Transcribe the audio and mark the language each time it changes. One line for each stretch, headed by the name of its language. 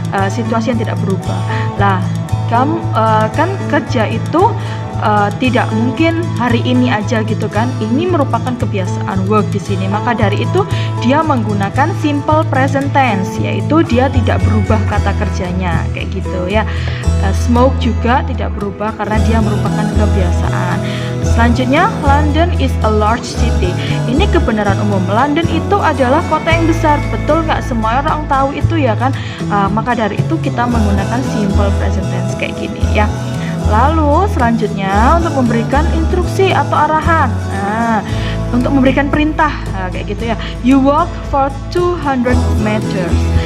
Indonesian: Situasi yang tidak berubah. Lah, kamu kan kerja itu tidak mungkin hari ini aja gitu kan. Ini merupakan kebiasaan work di sini. Maka dari itu dia menggunakan simple present tense, yaitu dia tidak berubah kata kerjanya kayak gitu ya. Smoke juga tidak berubah karena dia merupakan kebiasaan. Selanjutnya,
English: London is a large city.
Indonesian: Ini kebenaran umum. London itu adalah kota yang besar. Betul nggak? Semua orang tahu itu ya kan. Maka dari itu kita menggunakan simple present tense kayak gini ya. Lalu selanjutnya untuk memberikan instruksi atau arahan. Untuk memberikan perintah kayak gitu ya.
English: You walk for 200 meters.